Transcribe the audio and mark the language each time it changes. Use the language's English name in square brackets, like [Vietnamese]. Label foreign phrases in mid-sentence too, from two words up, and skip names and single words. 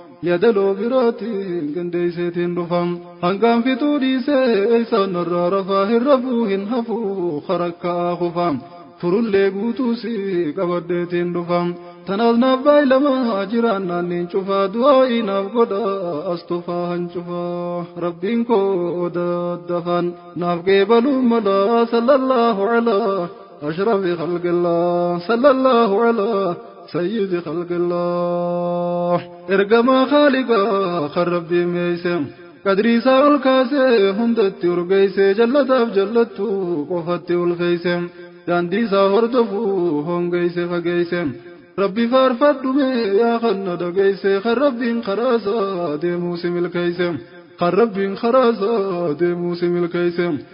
[Oromo] Yaadaloo biraatiin gandeesseetiin dhufam. Hangaan fituu dhiisee eessaan narraa rafaa hin rafuu hin hafuu karakkaa kufam. Furullee guutuu si qabaddeetiin dhufam. Tanaaf naaf baay'ilamaa jiraan naannin cufaa du'aa'ii naaf godha as tufaa han cufaa. Rabbiin koo daddafaan naaf qeebaluu mala [Arabic] صلى الله على. أشرف خلق الله، صلى الله على سيد خلق الله. [Oromo] Ergamaa Khaaliqaa kan Rabbii meeyse, qadrii isaa ol kaase, hundatti urgeeyse, jallataaf jallattu qofatti ulfeeyse, daandii isaa hordofu hongeyse fageeyse. Rabbi faarfadhu mee yaa kan na dhageeyse, kan Rabbiin karaa isaa deemuu si milkeeyse, kan Rabbiin karaa isaa deemuu si milkeeyse.